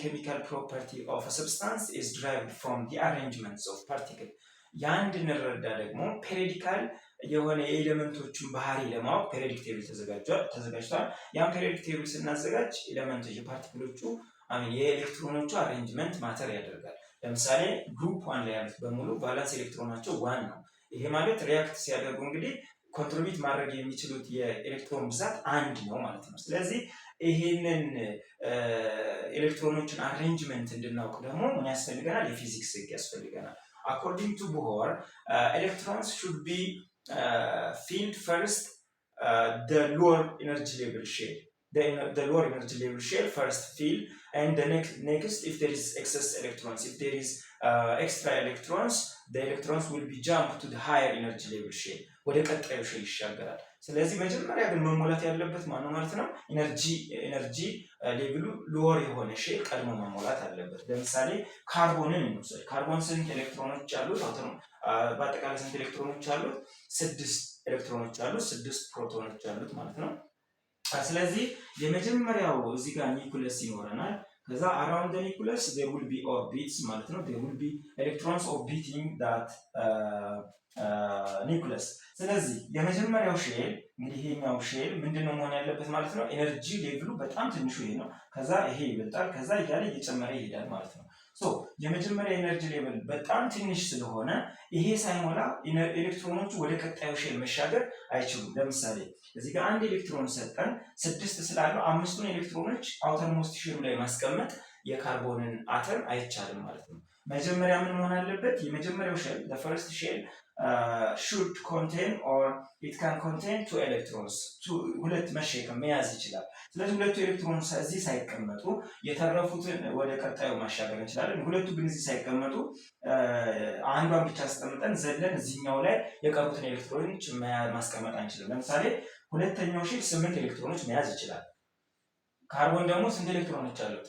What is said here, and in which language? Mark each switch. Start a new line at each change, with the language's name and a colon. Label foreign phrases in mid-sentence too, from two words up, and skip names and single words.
English: chemical property of a substance is derived from the arrangements of particle
Amharic: ያንድ እንረዳ ደግሞ ፔሪዲካል የሆነ የኤሌመንቶችን ባህሪ ለማወቅ
English: periodic table
Amharic: ተዘጋጅቷል። ያን
English: periodic table
Amharic: ስናዘጋጅ ኤሌመንቶች የፓርቲክሎቹ የኤሌክትሮኖቹ አሬንጅመንት ማተር ያደርጋል። ለምሳሌ ግሩፕ 1 ላይ ያሉት በሙሉ ቫላንስ ኤሌክትሮናቸው 1 ነው። ይሄ ማለት ሪያክት ሲያደርጉ እንግዲህ ኮንትሪቢዩት ማድረግ የሚችሉት የኤሌክትሮን ብዛት 1 ነው ማለት ነው። ስለዚህ ይሄንን ኤሌክትሮኖችን አሬንጅመንት እንድናውቅ ደግሞ ምን ያስፈልገናል? የፊዚክስ ህግ ያስፈልገናል።
English: According to Bohr, electrons should be filled first the lower energy level shell. The lower energy level shell first fill, and the next if there is excess electrons, if there is extra electrons, the electrons will be jumped to the higher energy level shell.
Amharic: ወደ ቀጣዩ ሼል ይሻገራል። ስለዚህ መጀመሪያ ግን መሞላት ያለበት ማነው ማለት ነው? ኤነርጂ ሌቭሉ ሎወር የሆነ ሼል ቀድሞ መሞላት አለበት። ለምሳሌ ካርቦንን እንውሰድ። ካርቦን ስንት ኤሌክትሮኖች አሉት? በአጠቃላይ ስንት ኤሌክትሮኖች አሉት? 6 ኤሌክትሮኖች አሉት፣ 6 ፕሮቶኖች አሉት ማለት ነው። ስለዚህ የመጀመሪያው እዚህ ጋር ኒኩለስ ይኖረናል። ከዛ
English: around the nucleus there will be orbits
Amharic: ማለት ነው።
English: there will be electrons orbiting that
Amharic: ኒኩለስ። ስለዚህ የመጀመሪያው ሼል እንግዲህ ይሄኛው ሼል ምንድነው መሆን ያለበት ማለት ነው? ኤነርጂ ሌቭሉ በጣም ትንሹ ይሄ ነው። ከዛ ይሄ ይበልጣል፣ ከዛ እያለ እየጨመረ ይሄዳል ማለት ነው። የመጀመሪያ
English: energy level
Amharic: በጣም ትንሽ ስለሆነ ይሄ ሳይሞላ ኤሌክትሮኖቹ ወደ ቀጣዩ ሼል መሻገር አይችሉም። ለምሳሌ እዚህ ጋር አንድ ኤሌክትሮን ሰጠን 6 ስላለው 5ቱን ኤሌክትሮኖች
English: outer most
Amharic: ሼሉ ላይ ማስቀመጥ የካርቦንን አተም አይቻልም ማለት ነው። መጀመሪያ ምን መሆን አለበት? የመጀመሪያው ሼል
English: the first shell should contain or it can contain 2 electrons
Amharic: ሁለት መሸከም መያዝ ይችላል። ስለዚህ ሁለቱ ኤሌክትሮንስ እዚህ ሳይቀመጡ የተረፉትን ወደ ቀጣዩ ማሻገር እንችላለን። ሁለቱ ግን እዚህ ሳይቀመጡ አንዷን ብቻ አስቀምጠን ዘለን እዚህኛው ላይ የቀሩትን ኤሌክትሮኖች ማስቀመጥ አንችልም። ለምሳሌ ሁለተኛው ሼል 8 ኤሌክትሮኖች መያዝ ይችላል። ካርቦን ደግሞ ስንት ኤሌክትሮኖች አሉት?